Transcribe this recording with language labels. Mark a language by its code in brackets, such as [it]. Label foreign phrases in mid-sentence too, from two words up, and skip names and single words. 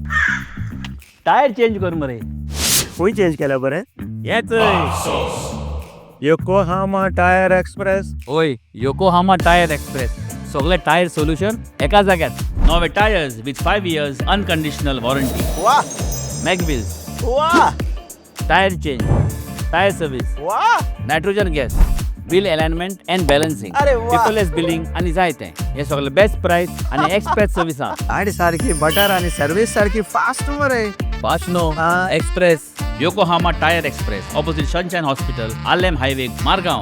[en] tyre change [kok] कर मरे. खंय चेंज केल्या बरें हेच योकोहामा टायर एक्सप्रेस. ओय योकोहामा टायर एक्सप्रेस सगळे [en] tyre solution [kok] एका जाग्यात. [en] नवे tyres with 5 years unconditional warranty. [kok] वाह मॅगविल्स वाह [en] tyre change tyre service [kok] वाह [en] nitrogen gas wheel alignment and balancing [kok] अरे वा. [en] paperless billing [kok] आनी जायते हे सगळे [en] best price [kok] आनी [en] express service [kok] आहा. गाडी सारखी बटर आणि सर्विस सारखी फास्ट मरे. फास्ट नो एक्सप्रेस योकोहामा टायर एक्सप्रेस ऑपोजिट सनशाइन हॉस्पिटल आलेम हायवे मारगांव.